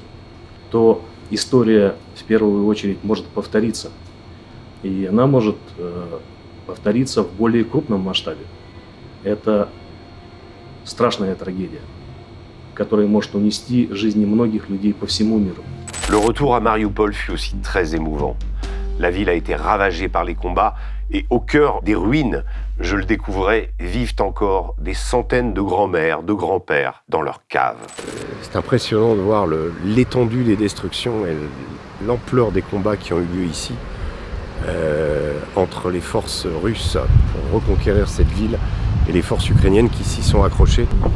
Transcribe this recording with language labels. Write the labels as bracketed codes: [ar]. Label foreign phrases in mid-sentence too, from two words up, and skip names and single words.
[ru] То история в первую очередь может повториться. И она может повториться в более крупном масштабе. Это страшная трагédie, которая может унести жизни многих людей по всему миру. [fr] Le retour à Mariupol fut aussi très émouvant. La ville a été ravagée par les combats et au cœur des ruines, je le découvrais, vivent encore des centaines de grands-mères, de grands-pères dans leurs caves. C'est impressionnant de voir l'étendue des destructions et l'ampleur des combats qui ont eu lieu ici entre les forces russes pour reconquérir cette ville et les forces ukrainiennes qui s'y sont accrochées.